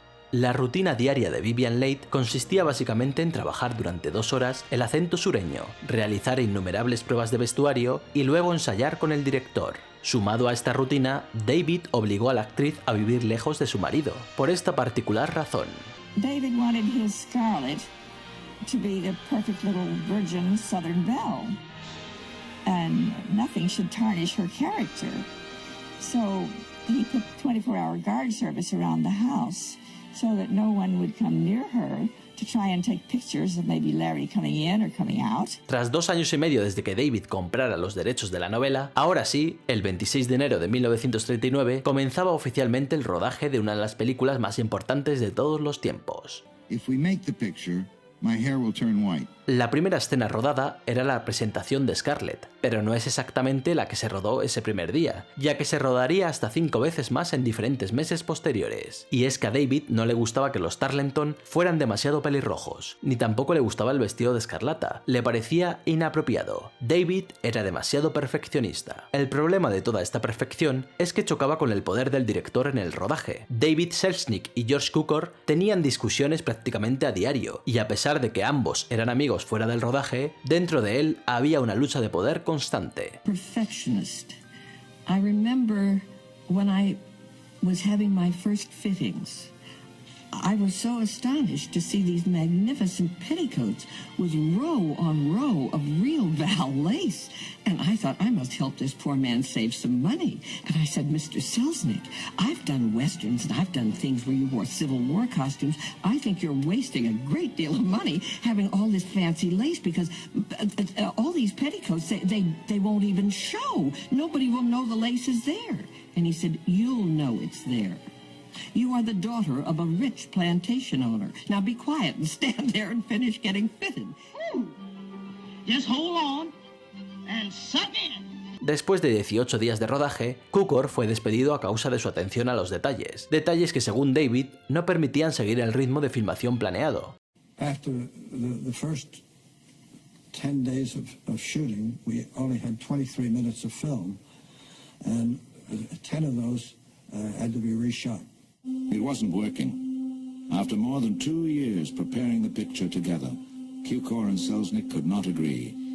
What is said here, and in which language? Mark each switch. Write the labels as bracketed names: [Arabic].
[Spanish] La rutina diaria de Vivien Leigh consistía básicamente en trabajar durante 2 horas el acento sureño, realizar innumerables pruebas de vestuario y luego ensayar con el director. Sumado a esta rutina, David obligó a la actriz a vivir lejos de su marido, por esta particular razón. [English] David wanted his Scarlett to be the perfect little virgin Southern belle, and nothing should tarnish her character. So he put 24-hour guard service around the house, so that no one would come near her to try and take pictures of maybe Larry coming in or coming out. [Spanish] Tras 2 años y medio desde que David comprara los derechos de la novela, ahora sí, el 26 de enero de 1939, comenzaba oficialmente el rodaje de una de las películas más importantes de todos los tiempos. [English] If we make the picture, my hair will turn white. [Spanish] La primera escena rodada era la presentación de Scarlett, pero no es exactamente la que se rodó ese primer día, ya que se rodaría hasta 5 veces más en diferentes meses posteriores. Y es que a David no le gustaba que los Tarleton fueran demasiado pelirrojos, ni tampoco le gustaba el vestido de escarlata, le parecía inapropiado. David era demasiado perfeccionista. El problema de toda esta perfección es que chocaba con el poder del director en el rodaje. David Selznick y George Cukor tenían discusiones prácticamente a diario, y a pesar de que ambos eran amigos fuera del rodaje, dentro de él había una lucha de poder constante. [English] Perfectionist. I remember when I was having my first fittings, I was so astonished to see these magnificent petticoats with row on row of real Val lace. And I thought, I must help this poor man save some money. And I said, Mr. Selznick, I've done westerns and I've done things where you wore Civil War costumes. I think you're wasting a great deal of money having all this fancy lace because all these petticoats, they won't even show. Nobody will know the lace is there. And he said, you'll know it's there. You are the daughter of a rich plantation owner. Now be quiet and stand there and finish getting fitted. Just hold on and suck in. [Spanish] Después de 18 días de rodaje, Cukor fue despedido a causa de su atención a los detalles. Detalles que, según David, no permitían seguir el ritmo de filmación planeado. [English] After the first 10 days of shooting, we only had 23 minutes of film, and 10 of those had to be reshot. It wasn't working. After more than 2 years preparing the picture together, Cukor and Selznick could not agree.